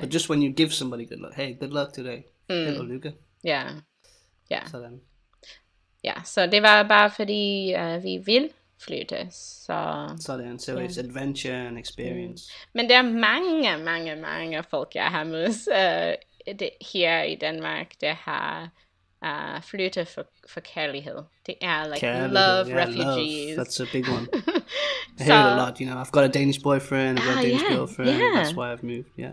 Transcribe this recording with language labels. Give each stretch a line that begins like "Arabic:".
English: But just when you give somebody good luck, hey, good luck today.
Danish: Held og lykke. Ja. Sådan. Ja, så det var bare fordi vi vil flytte.
English: Sådan, so it's adventure and experience.
Danish: Men der er mange folk, jeg har mødt her i Danmark, der har flyttet for kærlighed. Det er
English: like love refugees. Love. That's a big one. I hear it a lot, you know. I've got a Danish boyfriend, I've got a Danish girlfriend, that's why I've moved.